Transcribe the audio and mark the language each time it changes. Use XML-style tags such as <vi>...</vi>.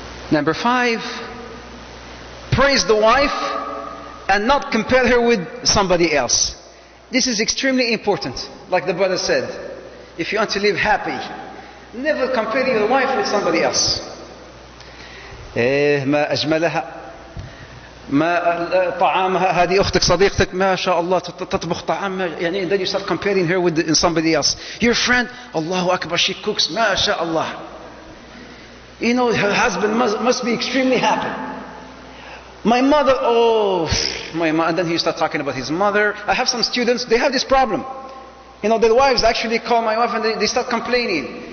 <en>Number 5, praise the wife and not compare her with somebody else. This is extremely important. Like the brother said, if you want to live happy, never compare your wife with somebody else.</en> <ar>ما أجملها ما طعامها هذه أختك صديقتك ما شاء الله تطبخ طعام يعني,</ar> <en>and then you start comparing her with somebody else. Your friend, Allahu Akbar, she cooks ما شاء Allah. Her husband must be extremely happy. My mother, my mother, and then he start talking about his mother. I have some students, they have this problem. Their wives actually call my wife and they start complaining.</en>